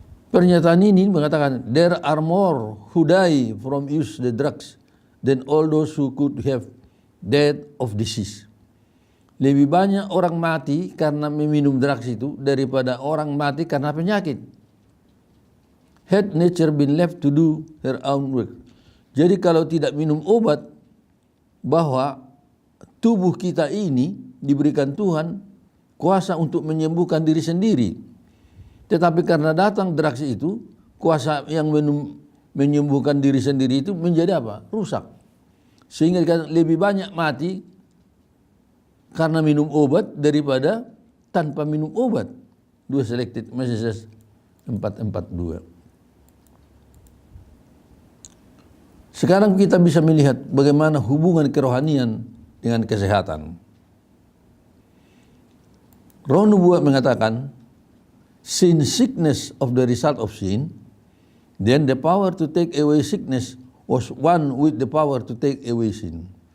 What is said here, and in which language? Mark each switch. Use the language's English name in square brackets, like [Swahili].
[Indonesian] Pernyataan ini mengatakan, [English] there are more who die from use the drugs than all those who could have died of disease. [Indonesian] Lebih banyak orang mati karena meminum drugs itu daripada orang mati karena penyakit. [English] Had nature been left to do her own work. [Indonesian] Jadi kalau tidak minum obat, bahwa tubuh kita ini diberikan Tuhan kuasa untuk menyembuhkan diri sendiri. Tetapi karena datang drugs itu, kuasa yang menyembuhkan diri sendiri itu menjadi apa? Rusak. Sehingga lebih banyak mati karena minum obat daripada tanpa minum obat. [English] 2 Selected Messages 442. [Indonesian] Sekarang kita bisa melihat bagaimana hubungan kerohanian dengan kesehatan. Roh Nubuat mengatakan, [English] since sickness of the result of sin, then the power to take away sickness was one with the power to take away sin.